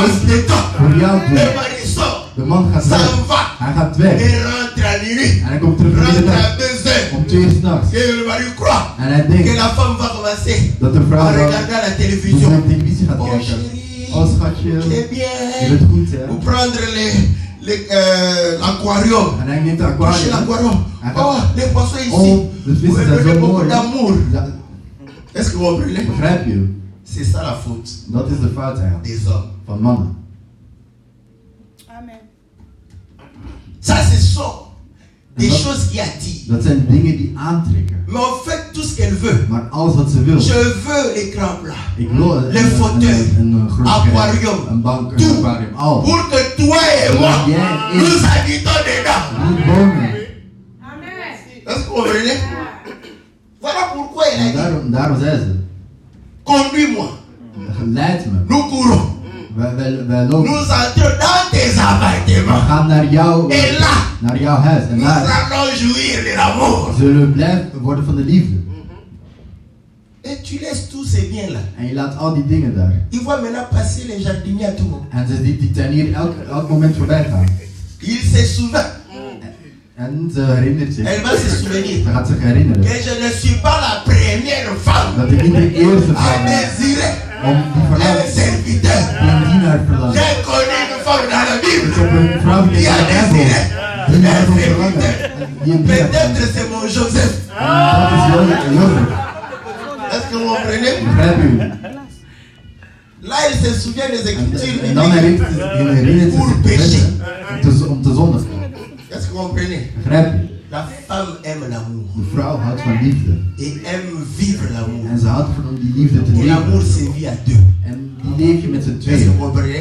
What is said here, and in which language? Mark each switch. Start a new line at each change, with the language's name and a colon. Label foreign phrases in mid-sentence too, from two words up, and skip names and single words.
French: fasse de toi?
Dutch: voor jou
French: Le
Dutch: doen?
French: mari sort.
Dutch: De man gaat
French: Ça
Dutch: weg.
French: va.
Dutch: Hij gaat weg.
French: Et rentre à minuit.
Dutch: En hij komt terug in de
French: Rentre à
Dutch: dag.
French: 2 heures.
Dutch: Om 2 uur 's nachts.
French: Et le mari croit
Dutch: En hij
French: que
Dutch: denkt
French: la femme va commencer
Dutch: dat de
French: à
Dutch: vrouw dan
French: regarder la
Dutch: dus
French: télévision.
Dutch: op televisie gaat Oh kijken.
French: chérie,
Dutch: Oh schatje,
French: tu es
Dutch: je
French: bien.
Dutch: bent goed hè.
French: Ou prendre l'aquarium.
Dutch: En hij neemt de
French: Toucher
Dutch: aquarium.
French: l'aquarium.
Dutch: Hij gaat-
French: Oh, les poissons ici.
Dutch: Oh, de
French: Vous
Dutch: vissen zijn
French: avez
Dutch: zo
French: beaucoup
Dutch: mooi.
French: d'amour.
Dutch: Ja,
French: Est-ce que vous comprenez?
Dutch: begrijp je?
French: C'est ça la faute
Dutch: Dat is de fout eigenlijk
French: des hommes.
Dutch: van mannen.
French: Amen. Ça, ce sont des
Dutch: Dat-
French: choses qui attirent.
Dutch: Dat zijn dingen die aantrekken.
French: Mais en fait, tout ce qu'elle veut,
Dutch: Maar alles wat ze wil.
French: je veux l'écran plat.
Dutch: Ik wil
French: Le fauteuil,
Dutch: een groot
French: aquarium,
Dutch: scherm, een bank, een
French: tout.
Dutch: aquarium, al.
French: Pour que toi et moi, Yeah, nous habitons dedans.
Dutch: Niet wonen.
French: Amen. Est-ce que vous comprenez? Voilà pourquoi elle a
Dutch: En
French: dit,
Dutch: daarom zei ze,
French: conduis-moi.
Dutch: leid me.
French: Nous courons.
Dutch: Wij lopen.
French: Nous entrons dans tes
Dutch: We
French: appartements.
Dutch: gaan naar
French: Et là,
Dutch: jouw huis. En
French: nous
Dutch: daar
French: allons jouir de l'amour.
Dutch: zullen we blijven worden van de liefde.
French: Et tu laisses tous ces biens-là.
Dutch: En je laat al die dingen daar.
French: Il voit maintenant passer les jardiniers à tout moment.
Dutch: En ze ziet die tuinier elk moment voorbij gaan.
French: Il se souvient.
Dutch: En ze herinnert zich.
French: Elle va se souvenir
Dutch: Ze gaat zich herinneren.
French: que je ne suis pas la première femme
Dutch: Dat ik niet de eerste
French: à
Dutch: vrouw ben
French: désirer
Dutch: om die
French: un
Dutch: verlangt.
French: serviteur.
Dutch: Die een dienaar verlangt.
French: J'ai connu une femme dans la
Dutch: Ik
French: Bible
Dutch: heb een vrouw die
French: qui a
Dutch: in de Bijbel.
French: désiré
Dutch: Die naar
French: un
Dutch: hem verlangt.
French: serviteur.
Dutch: Die een dienaar
French: Peut-être
Dutch: verlangt.
French: c'est mon Joseph.
Dutch: Dat is Jozef.
French: Est-ce que vous comprenez?
Dutch: Begrijp u?
French: Là, il se souvient des écritures
Dutch: En dan
French: bibliques.
Dutch: herinnert ze zich te wetten om te zondigen.
French: Est-ce que vous comprenez?
Dutch: Begrijp u?
French: La femme aime l'amour
Dutch: De vrouw houdt van liefde.
French: et aime vivre l'amour.
Dutch: En ze houdt van om die liefde te
French: Et l'amour
Dutch: leven.
French: se vit à deux.
Dutch: En die leef je met z'n
French: Est-ce que vous
Dutch: tweeën.
French: comprenez?